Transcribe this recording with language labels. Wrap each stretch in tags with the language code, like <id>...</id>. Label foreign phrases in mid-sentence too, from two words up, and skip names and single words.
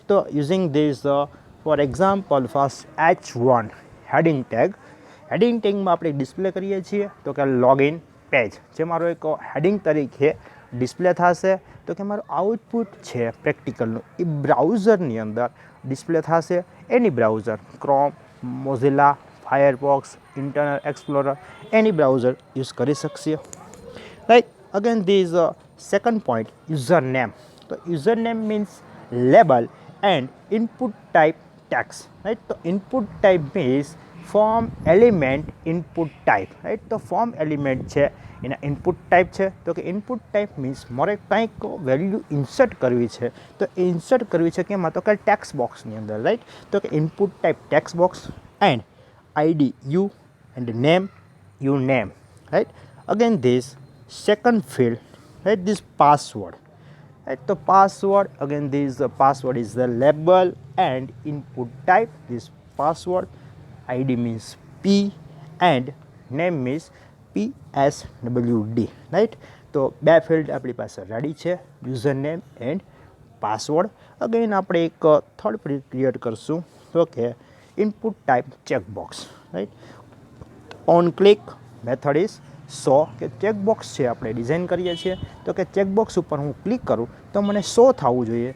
<gu>તો</gu> <en>using this for example first H1 heading</en> <gu>ટેગમાં આપણે ડિસ્પ્લે કરીએ છીએ તો કે</gu> <en>login page,</en> <gu>જે મારો એક હેડિંગ તરીકે ડિસ્પ્લે થશે. તો કે મારું આઉટપુટ છે પ્રેક્ટિકલનું એ બ્રાઉઝરની અંદર ડિસ્પ્લે થશે.</gu> <en>any browser</en> <gu>ક્રોમ, મોઝિલા, ફાયરફોક્સ, ઇન્ટરનલ એક્સપ્લોરર,</gu> <en>any browser</en> <gu>યુઝ કરી શકશે, રાઈટ.</gu> <en>Again this second point user name. So user name means label and input type text, right.</en> <gu>તો</gu> <en>input type means form element input type,</en> <gu>right. તો</gu> <en>form element</en> <gu>છે એના</gu> <en>input type</en> <gu>છે. તો કે</gu> <en>input type means</en> <gu>મારે કંઈક વેલ્યુ ઇન્સર્ટ કરવી છે તો ઇન્સર્ટ કરવી છે કેમાં, તો કે</gu> <en>text box</en> <gu>અંદર, રાઈટ. તો કે</gu> <en>input type text box and ID you and name you name, right. Again this second field, right, this password, right. So password, again this password is the label and input type. This password ID means P and name means PSWD, right.</en> <gu>તો બે ફિલ્ડ આપણી પાસે રેડી છે,</gu> <en>user name and password.</en> <gu>અગેન આપણે એક</gu> <en>third field</en> <gu>ક્રિએટ કરશું તો કે</gu> <en>input type checkbox,</en> <gu>રાઈટ.</gu> <en>on click method is so,</en> <gu>કે ચેકબોક્સ છે આપણે ડિઝાઇન કરીએ છીએ તો કે ચેકબોક્સ ઉપર હું ક્લિક કરું તો મને શો થવું જોઈએ.</gu>